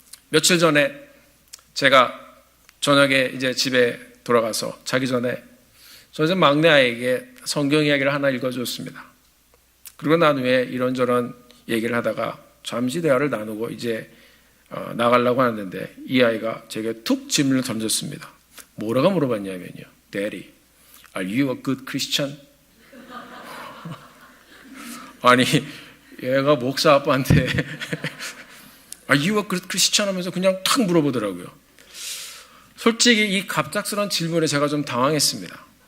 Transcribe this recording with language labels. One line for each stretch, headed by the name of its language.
Korean: 며칠 전에 제가 저녁에 이제 집에 돌아가서 자기 전에 저희 막내 아이에게 성경 이야기를 하나 읽어줬습니다. 그리고 난 후에 이런저런 얘기를 하다가 잠시 대화를 나누고 이제 나가려고 하는데 이 아이가 제게 툭 질문을 던졌습니다. 뭐라고 물어봤냐면요.
English: Daddy, are you a good Christian?
Korean: 아니 얘가 목사 아빠한테
English: Are you a good Christian?
Korean: 하면서 그냥 탁 물어보더라고요. 솔직히 이 갑작스러운 질문에 제가 좀 당황했습니다.